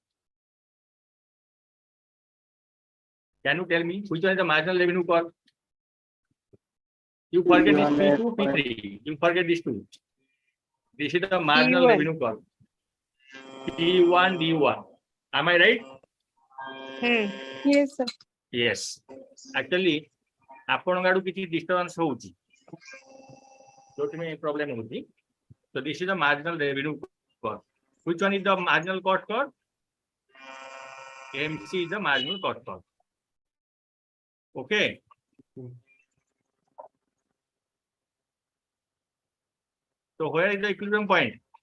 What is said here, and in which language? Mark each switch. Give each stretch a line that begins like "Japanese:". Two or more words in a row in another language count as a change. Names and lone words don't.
English: Can you tell me which one is the marginal revenue curve? You forget this P2, P3. You forget these two. This is the marginal P1. revenue curve. P1, D1. Am I right? Yes, sir. Yes. Actually,
Odia: ଆପଣଙ୍କ ଆଡୁ କିଛି disturbance ହଉଛି ଯୋଉଠି problem ହଉଛି.
English: So this is the marginal revenue curve. Which one is the marginal cost curve? MC is the marginal cost curve. Okay. So where is the equilibrium point?